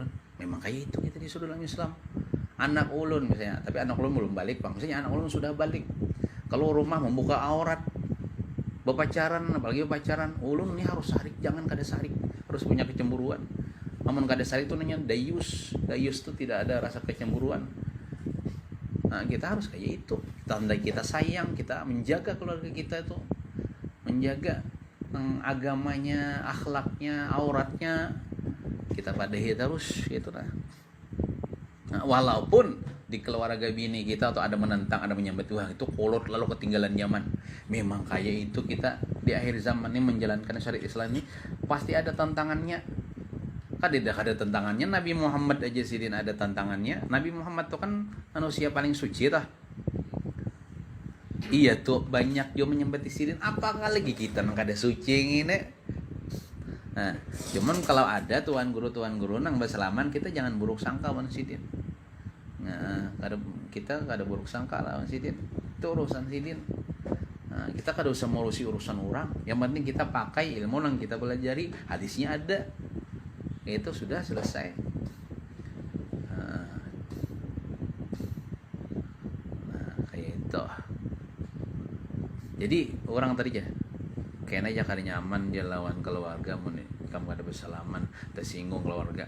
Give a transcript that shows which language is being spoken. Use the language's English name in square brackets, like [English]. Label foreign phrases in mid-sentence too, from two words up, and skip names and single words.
[Indonesian] Memang kayak itu kita disuruh dalam Islam. [Banjar] Anak ulun [Indonesian] misalnya, tapi [Banjar] anak ulun [Indonesian] belum balik, bang. Misalnya [Banjar] anak ulun [Indonesian] sudah balik, kalau rumah membuka aurat, berpacaran, apalagi berpacaran, ulun ini harus sarik, [Banjar] jangan kada sarik, [Indonesian] harus punya kecemburuan. Namun [Banjar] kada sarik [Indonesian] itu namanya dayus. Dayus itu tidak ada rasa kecemburuan. Nah, kita harus kayak itu. Tanda kita sayang, kita menjaga keluarga kita itu, menjaga agamanya, akhlaknya, auratnya, kita padahi terus gitu nah. Walaupun di keluarga bini kita atau ada menentang, ada menyambat, wah itu kolot lalu ketinggalan zaman. Memang kayak itu kita di akhir zaman ini menjalankan syariat Islam ini pasti ada tantangannya. Kan tidak ada tantangannya, Nabi Muhammad aja sidin ada tantangannya. Nabi Muhammad tuh kan manusia paling suci tah. Iya tuh banyak jo menyembah sidin, apakah lagi kita [Banjar] nang kada suci [Indonesian] ini. Nah, cuman kalau ada tuan guru nang bersalaman, kita jangan buruk sangka [Banjar] lawan sidin. [Indonesian] Nah, kita [Banjar] kada buruk sangka lawan sidin. [Indonesian] Itu urusan sidin. Nah, kita kada usah ngurusi urusan orang. Yang penting kita pakai ilmu yang kita pelajari, hadisnya ada. Itu sudah selesai. Nah, kayak itu. Jadi orang tadi aja kayaknya aja [Banjar] kada nyaman dia lawan keluarga mun [Indonesian] kamu ada bersalaman tersinggung keluarga.